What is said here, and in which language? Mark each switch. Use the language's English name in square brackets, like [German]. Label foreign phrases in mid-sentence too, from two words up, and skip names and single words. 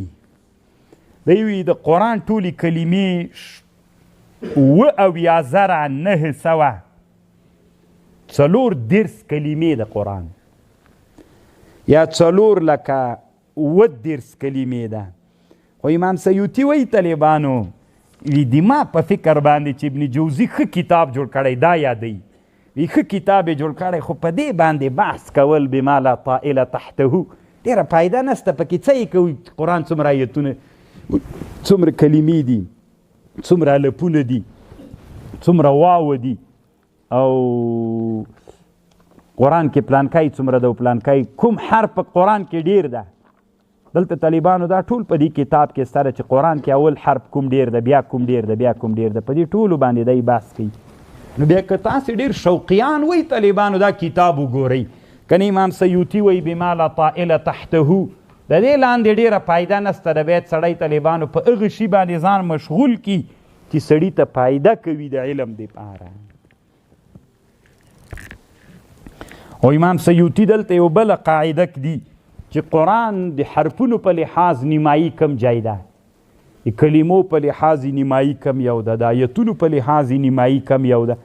[Pashto] دی وی د قرآن ټولې کلمې اووه934 کلمې د قرآن یا 4,030 کلمې ده. خو امام سیوطي وایي طالبانو وی ما په فکر باندې چې ابن جوزي ښه کتاب جوړ کړی دا یادوي، وی ښه کتاب یې جوړ کړی، خو په دې باندې بحث کول [Arabic] بما لا طائله تحته [Pashto] ډېره فایده نشته. پکې څه یې کوي؟ قرآن څومره آیتونه، څومره کلمې دي، څومره الفونه دي، څومره واو دي، او قرآن کې پلانکای څومره ده او پلانکای کوم حرف په قرآن کې ډیر ده. دلته طالبانو دا ټول په دې کتاب کې سره چې قرآن کې اول حرف کوم ډیر ده، بیا کوم ډیر ده، بیا کوم ډیر ده، په دې ټولو باندې دی بحث کوي. نو بیا که تاسې ډېر شوقیان وئ طالبانو دا کتاب وګورئ، کنه امام سیوطي وایي [Arabic] بما لا طائله تحته، [Pashto] د دې لاندې ډېره فایده نشته. د باید سړی طالبانو په هغه شي باندې ځان مشغول کي چې سړي ته فایده کوي د علم دپاره. او امام سیوطي دلته یو بله قاعده کدي چې قرآن د حرفونو په لحاظ نیمایي کم جای ده، د کلمو په لحاظ نیمایي کم یو ده، د آیتونو په لحاظ نیمایي کم یو ده.